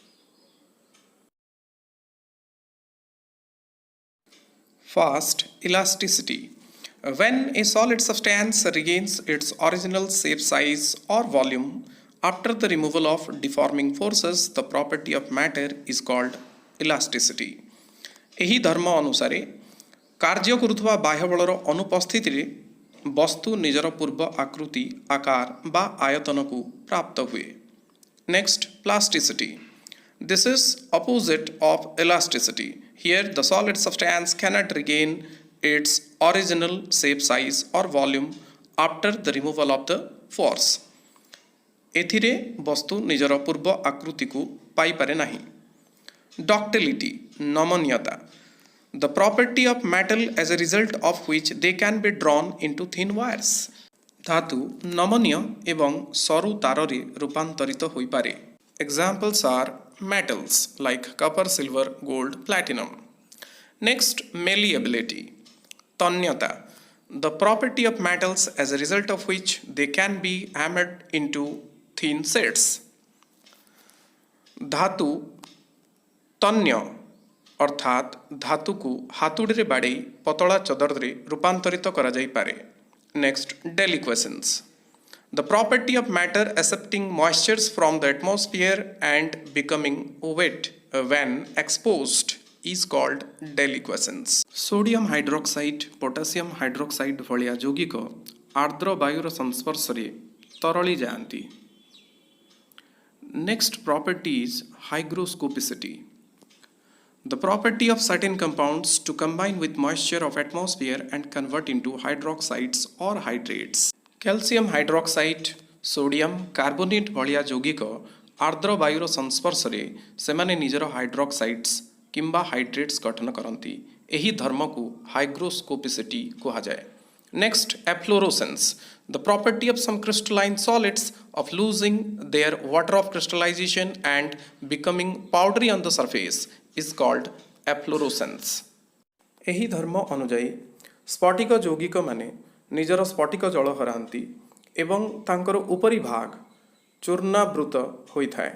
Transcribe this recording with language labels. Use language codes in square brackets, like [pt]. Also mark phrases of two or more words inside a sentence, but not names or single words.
[en] First, elasticity. When a solid substance regains its original shape, size, or volume after the removal of deforming forces, the property of matter is called elasticity. [or] ଏହି ଧର୍ମ ଅନୁସାରେ କାର୍ଯ୍ୟ କରୁଥିବା ବାହ୍ୟବଳର ଅନୁପସ୍ଥିତିରେ ବସ୍ତୁ ନିଜର ପୂର୍ବ ଆକୃତି, ଆକାର ବା ଆୟତନକୁ ପ୍ରାପ୍ତ ହୁଏ। [en] Next, plasticity. This is opposite of elasticity. Here, the solid substance cannot regain its original shape, size, or volume after the removal of the force. [or] ଏଥିରେ ବସ୍ତୁ ନିଜର ପୂର୍ବ ଆକୃତିକୁ ପାଇପାରେ ନାହିଁ। [en] Ductility, ନମନୀୟତା. The property of metal as a result of which they can be drawn into thin wires. [or] ଧାତୁ ନମନୀୟ ଏବଂ ସରୁ ତାରରେ ରୂପାନ୍ତରିତ ହୋଇପାରେ। [en] Examples are metals like copper, silver, gold, platinum. Next, malleability, ତନ୍ୟତା. The property of metals as a result of which they can be hammered into thin sets. [or] ଧାତୁ ତନ୍ୟ ଅର୍ଥାତ୍ ଧାତୁକୁ ହାତୁଡ଼ିରେ ବାଡ଼େଇ ପତଳା ଚଦରରେ ରୂପାନ୍ତରିତ କରାଯାଇପାରେ। [en] Next, deliquescence. The property of matter accepting moistures from the atmosphere and becoming wet when exposed is called deliquescence. Sodium hydroxide, potassium hydroxide [or] ଭଳିଆ ଯୌଗିକ ଆର୍ଦ୍ର ବାୟୁର ସଂସ୍ପର୍ଶରେ ତରଳି ଯାଆନ୍ତି। [en] Next property is hygroscopicity. The property of certain compounds to combine with moisture of atmosphere and convert into hydroxides or hydrates. Calcium hydroxide, sodium carbonate [or] ଭଳିଆ ଯୌଗିକ ଆର୍ଦ୍ର ବାୟୁର ସଂସ୍ପର୍ଶରେ ସେମାନେ ନିଜର ହାଇଡ୍ରୋକ୍ସାଇଡ୍ସ କିମ୍ବା ହାଇଡ୍ରେଟ୍ସ ଗଠନ କରନ୍ତି। ଏହି ଧର୍ମକୁ ହାଇଗ୍ରୋସ୍କୋପିସିଟି କୁହାଯାଏ। [en] Next, efflorescence. The property of some crystalline solids of losing their water of crystallization and becoming powdery on the surface is called efflorescence. [or] ଏହି ଧର୍ମ ଅନୁଯାୟୀ ସ୍ଫଟିକ ଯୌଗିକମାନେ ନିଜର ସ୍ଫଟିକ ଜଳ ହରାନ୍ତି ଏବଂ ତାଙ୍କର ଉପରି ଭାଗ ଚୂର୍ଣ୍ଣାବୃତ ହୋଇଥାଏ।